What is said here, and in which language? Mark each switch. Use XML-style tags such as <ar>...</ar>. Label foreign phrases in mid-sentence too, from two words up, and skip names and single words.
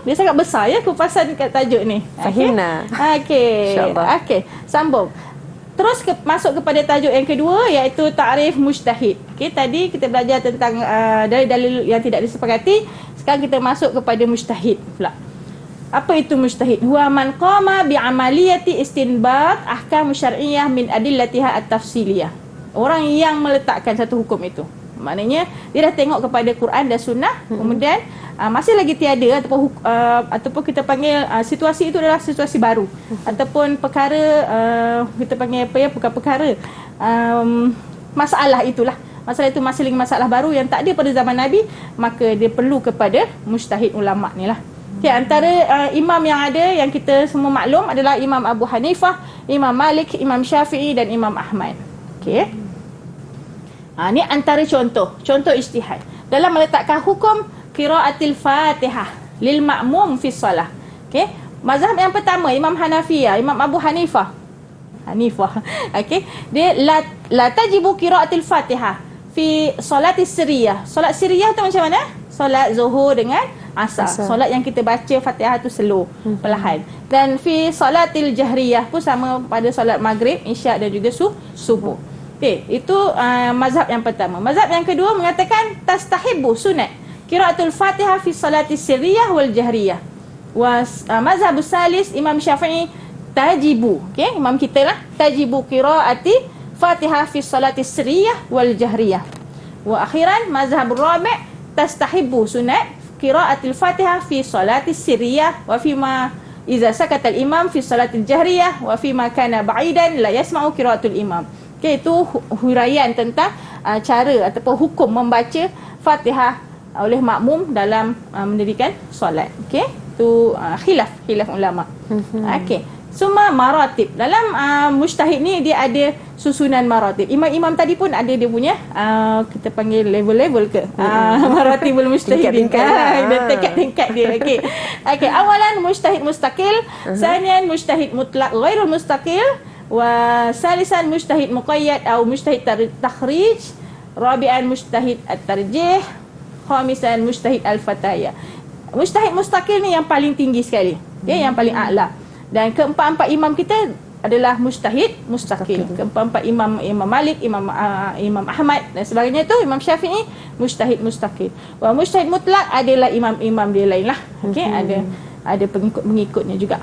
<ms>Dia sangat besar ya kupasan dekat tajuk ni.</ms> <ar>فهمنا.</ar> <ms>Okey. Okey, sambung. Terus masuk kepada tajuk yang kedua, iaitu</ms> <ar>تعريف مجتهد.</ar> <ms>Okey, tadi kita belajar tentang dalil-dalil yang tidak disepakati. Sekarang kita masuk kepada mujtahid pula. Apa itu mujtahid?</ms> <ar>هو من قام بعملية استنباط الأحكام الشرعية من أدلتها التفصيلية.</ar> <ms>Orang yang meletakkan satu hukum itu. Maknanya dia dah tengok kepada Quran dan Sunnah, kemudian masih lagi tiada ataupun kita panggil situasi itu adalah situasi baru, ataupun perkara kita panggil apa ya, bukan perkara, masalah itulah. Masalah itu masih lagi masalah baru yang tak ada pada zaman Nabi, maka dia perlu kepada mujtahid ulama ni lah. Okay, antara imam yang ada yang kita semua maklum adalah Imam Abu Hanifah, Imam Malik, Imam Syafi'i dan Imam Ahmad. Okey. Ni antara contoh ijtihad dalam meletakkan hukum</ms> <ar>قراءة الفاتحة. للمأموم في الصلاة.</ar> <ms>Okey. Mazhab yang pertama Imam Hanafiyah, Imam Abu Hanifah. Okey.</ms> <ar>Dia لا تجب قراءة الفاتحة في الصلاة السرية.</ar> <ms>Solat sirriyah tu macam mana? Solat zuhur dengan asar. Solat yang kita baca Fatihah tu slow, perlahan. Dan</ms> <ar>في الصلاة الجهرية</ar> <ms>pun sama pada solat maghrib, isyak dan juga subuh. Okey, itu mazhab yang pertama. Mazhab yang kedua mengatakan</ms> <ar>تستحب سنة قراءة الفاتحة في الصلاة السرية والجهرية.</ar> <ms>Mazhab salis Imam Syafi'i tajibu. Okey, imam kita lah,</ms> <ar>تجب قراءة الفاتحة في الصلاة السرية والجهرية. وأخيرا مذهب رابع تستحب سنة قراءة الفاتحة في الصلاة السرية وفيما إذا سكت الإمام في الصلاة الجهرية وفيما كان بعيدا لا يسمع قراءة الإمام.</ar> <ms>Okey, itu huraian tentang cara ataupun hukum membaca Fatihah oleh makmum dalam mendirikan solat. Okey, itu khilaf ulama. Okey. Semua maratib. Dalam mujtahid ni dia ada susunan maratib. Imam-imam tadi pun ada dia punya kita panggil level-level ke? Maratibul mujtahidin. Tingkat-tingkat dia. Okey. Okey,</ms> <ar>أولا مجتهد مستقل، ثانيا مجتهد مطلق غير مستقل، وثالثا مجتهد مقيد أو مجتهد تخريج، رابعا مجتهد الترجيح، خامسا مجتهد الفتيا.</ar> <ms>Mujtahid mustaqil ni yang paling tinggi sekali. Okay, yang paling a'la. Dan keempat-empat imam kita adalah mujtahid mustaqil. Keempat-empat imam Malik, Imam Ahmad dan sebagainya itu Imam Syafi'i mujtahid mustaqil. Wa mujtahid mutlak adalah imam-imam dia lain lah. Okey, ada pengikut-pengikutnya juga.</ms>